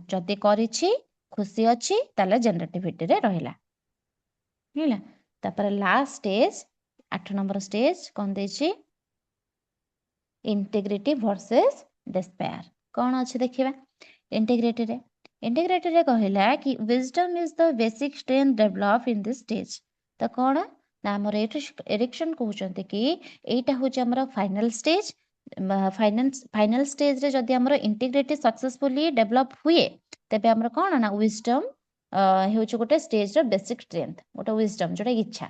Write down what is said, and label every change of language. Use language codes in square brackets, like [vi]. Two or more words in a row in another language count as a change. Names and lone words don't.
[or] ଯଦି କରିଛି ଖୁସି ଅଛି ତାହେଲେ ଜେନେରେଟିଭିଟିରେ ରହିଲା। ହେଲା ତାପରେ [en] last stage 8 number stage [or] କଣ ଦେଇଛି? [en] integrity versus despair. [or] କଣ ଅଛି ଦେଖିବା ଇଣ୍ଟିଗ୍ରିଟିରେ କହିଲା କି [en] wisdom is the basic strength developed in this stage। [or] ତ କଣ ନା ଆମର ଏରିକ୍ସନ କହୁଛନ୍ତି କି ଏଇଟା ହଉଛି ଆମର [en] final stage. final stageରେ [or] ଯଦି ଆମର [en] integrity successfully develop [or] ହୁଏ, ତେବେ ଆମର କଣ ନା wisdom ହେଉଛି ଗୋଟେ [en] stageର basic strength, [or] ଗୋଟେ wisdom ଯୋଉଟା ଇଚ୍ଛା।